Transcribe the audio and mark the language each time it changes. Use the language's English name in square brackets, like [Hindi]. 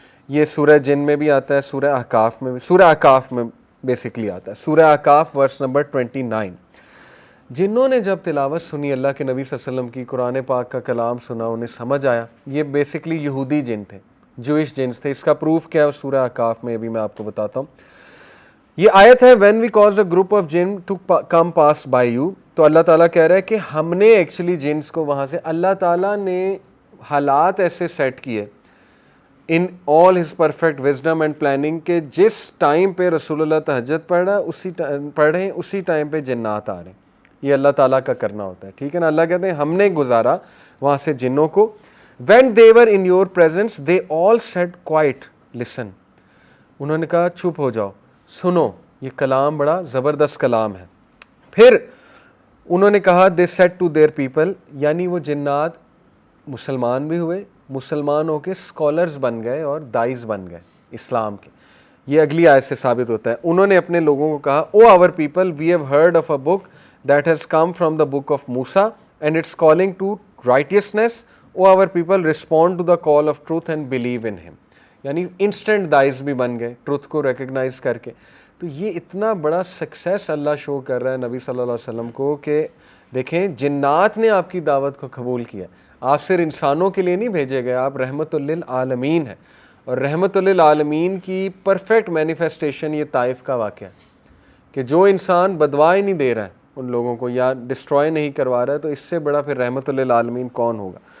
[Urdu] یہ سورہ جن میں بھی آتا ہے, سورہ احقاف میں بھی, سورہ احقاف میں بیسکلی آتا ہے, سورہ احقاف ورس نمبر 29. جنوں نے جب تلاوت سنی اللہ کے نبی صلی اللہ علیہ وسلم کی, قرآن پاک کا کلام سنا, انہیں سمجھ آیا. یہ بیسکلی یہودی جن تھے, جوئش جنس تھے. اس کا پروف کیا ہے سورہ احقاف میں, ابھی میں آپ کو بتاتا ہوں. یہ آیت ہے [English] when we caused a group of jinn to come pass by you. [Urdu] تو اللہ تعالیٰ کہہ رہا ہے کہ ہم نے ایکچولی جنس کو وہاں سے, اللہ تعالیٰ نے حالات ایسے سیٹ کیے [English] in all his perfect wisdom and planning [Urdu] کہ جس ٹائم پہ رسول اللہ تہجد پڑھ رہے ہیں اسی ٹائم پہ جنات آ رہے ہیں. یہ اللہ تعالیٰ کا کرنا ہوتا ہے. ٹھیک ہے نا, اللہ کہتے ہیں ہم نے گزارا وہاں سے جنوں کو. [English] when they were in your presence they all said quiet listen. [Urdu] انہوں نے کہا چپ ہو جاؤ, سنو. یہ کلام بڑا زبردست کلام ہے. پھر انہوں نے کہا [English] they said to their people, [Urdu] یعنی وہ جنات مسلمان بھی ہوئے, مسلمان ہو کے اسکالرز بن گئے اور دائز بن گئے اسلام کے. یہ اگلی آیت سے ثابت ہوتا ہے. انہوں نے اپنے لوگوں کو کہا او [English] our people we have heard of a book that has come from the book of Musa and it's calling to righteousness. O our people respond to the call of truth and believe in him. [Urdu] یعنی instant dies بھی بن گئے truth کو recognise کر کے. تو یہ اتنا بڑا سکسیس اللہ شو کر رہا ہے نبی صلی اللہ علیہ وسلم کو کہ دیکھیں جنات نے آپ کی دعوت کو قبول کیا. آپ صرف انسانوں کے لیے نہیں بھیجے گئے, آپ رحمت للعالمین ہیں. اور رحمت للعالمین کی پرفیکٹ مینیفیسٹیشن یہ طائف کا واقعہ ہے کہ جو انسان بدوائے نہیں دے رہا ہے ان لوگوں کو یا ڈسٹروائے نہیں کروا رہا ہے, تو اس سے بڑا پھر رحمت للعالمین کون ہوگا.